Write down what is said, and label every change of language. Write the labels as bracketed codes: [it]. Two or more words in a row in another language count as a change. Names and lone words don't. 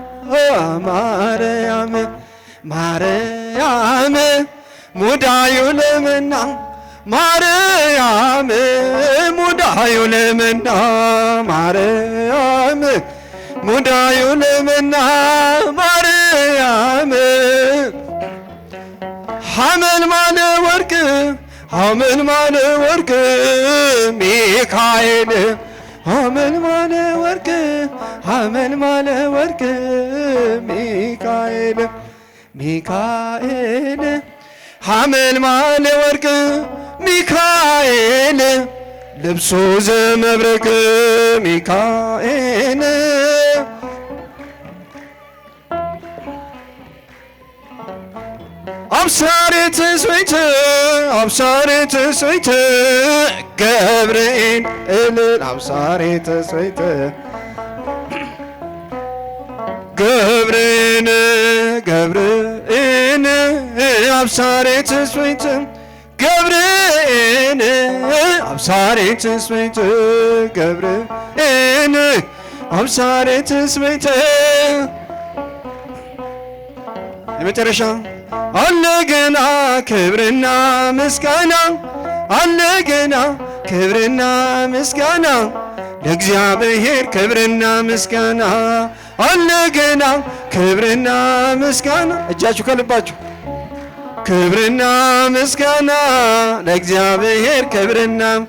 [gez] ማርያም ማርያም ሙዳዩ ለመና ማርያም ሙዳዩ ለመና ማርያም ሙዳዩ ለመና ማርያም ሐመልማለ ወርቅ ሐመልማለ ወርቅ ሚካኤል ሐመልማለ ወርቅ ሐመልማለ ወርቅ ሚካኤል ሚካኤል ሐመልማለ ወርቅ ሚካኤል ልብሱ ዘመብረቅ ሚካኤል አብሳሬ ትስብእት አብሳሬ ትስብእት ገብርኤል እልል አብሳሬ ትስብእት ገብርኤል ገብርኤል አብሳሬ ትስብእት ገብርኤል አብሳሬ ትስብእት ገብርኤል አብሳሬ ትስብእት [am] የመጨረሻ አለ ገና ክብርና ምስጋና አለ ገና ክብርና ምስጋና ለእግዚአብሔር ክብርና ምስጋና አለ ገና ክብርና ምስጋና እጃችሁ ከልባችሁ ክብርና ምስጋና ለእግዚአብሔር ክብርና